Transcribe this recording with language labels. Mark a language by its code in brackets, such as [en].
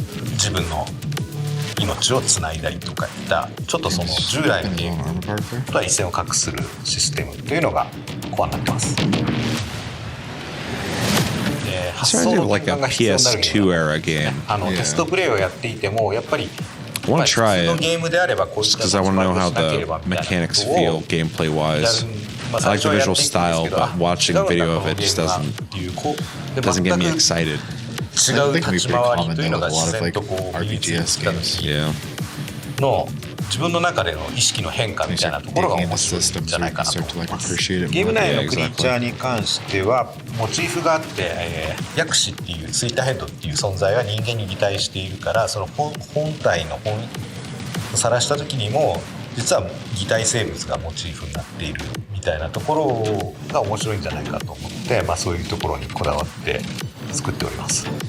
[ja] 自分の命をつないだりとかいったちょっとその従来のゲームとは一線を画するシステムというのがコアになってます。発想の転換が必要になるゲーム。テストプレイをやっていてもやっぱり [en] I want to try it just because I want to know how the mechanics feel gameplay wise. I like the visual style, but watching video of it just doesn't get me excited. [ja] 違う立ち回りというのが自然とこう身についてきた時の自分の中での意識の変化みたいなところが面白いんじゃないかなと思います。ゲーム内のクリーチャーに関してはモチーフがあって、薬師っていうスイーターヘッドっていう存在が人間に擬態しているから、その本体のさらした時にも実は擬態生物がモチーフになっているみたいなところが面白いんじゃないかと思って、そういうところにこだわって作っております。